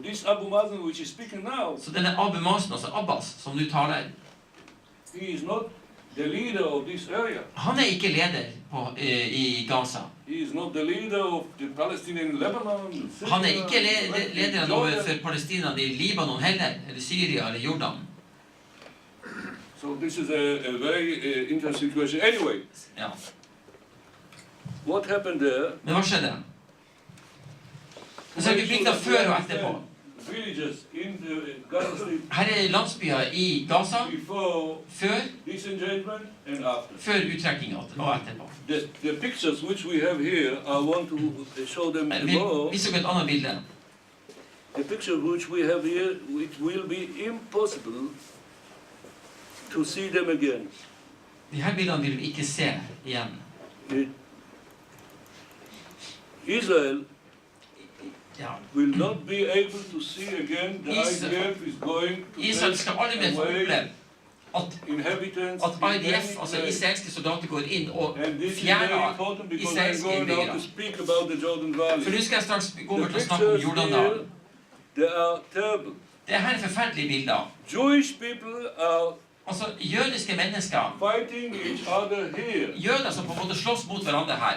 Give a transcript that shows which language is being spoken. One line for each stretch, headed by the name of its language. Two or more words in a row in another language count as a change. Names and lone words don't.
Norwegian: Så denne Abu Mazen, altså Abbas, som du taler, han er ikke leder i Gaza. Han er ikke lederen overfor palestinerne i Libanon heller, eller Syria eller Jordan.
English: So this is a very interesting question. Anyway, what happened there?
Norwegian: Men hva skjedde? Så har vi bilder før og etterpå. Her er landsbyer i Gaza før uttrekningen og etterpå.
English: The pictures which we have here, I want to show them tomorrow.
Norwegian: Vi så et annet bilde.
English: The picture which we have here, it will be impossible to see them again.
Norwegian: De her bildene vil vi ikke se igjen.
English: Israel will not be able to see again the IDF is going to
Norwegian: Israel skal aldri mer få oppleve at IDF, altså israelske soldater, går inn og fjerner israelske innbyggere. For nå skal jeg straks gå over til å snakke om Jordandalen. Det her er forferdelige bilder. Altså, jødiske mennesker, jøder som på en måte slåss mot hverandre her.